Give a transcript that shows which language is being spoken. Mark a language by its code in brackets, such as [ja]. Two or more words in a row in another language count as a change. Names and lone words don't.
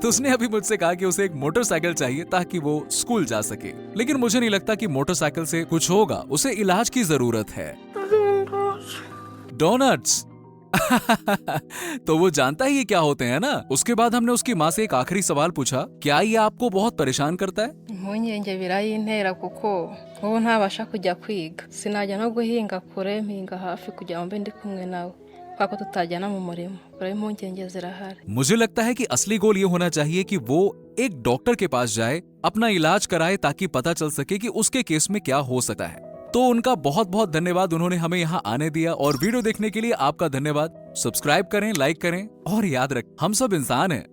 [hi] उसने अभी मुझसे कहा कि उसे एक मोटरसाइकिल चाहिए ताकि वो स्कूल जा सके, लेकिन मुझे नहीं लगता कि मोटरसाइकिल से कुछ होगा। उसे इलाज की जरूरत है। डोनट्स तो वो जानता ही क्या होते हैं ना। उसके बाद हमने उसकी माँ से एक आखिरी सवाल पूछा, क्या ये आपको बहुत परेशान करता है? [rw] impungenge birayintera kuko ubu ntabasha kujya kwiga, sinajya no guhinga kure, mpinga hafi kugira ngo mbe ndi kumwe nawe, kuko tutajyana mu murima, kure impungenge zirahari। [hi] मुझे लगता है कि असली गोल ये होना चाहिए कि वो एक डॉक्टर के पास जाए, अपना इलाज कराए ताकि पता चल सके कि उसके केस में क्या हो सकता है। तो उनका बहुत बहुत धन्यवाद, उन्होंने हमें यहाँ आने दिया। और वीडियो देखने के लिए आपका धन्यवाद। सब्सक्राइब करें, लाइक करें और याद रखें हम सब इंसान हैं।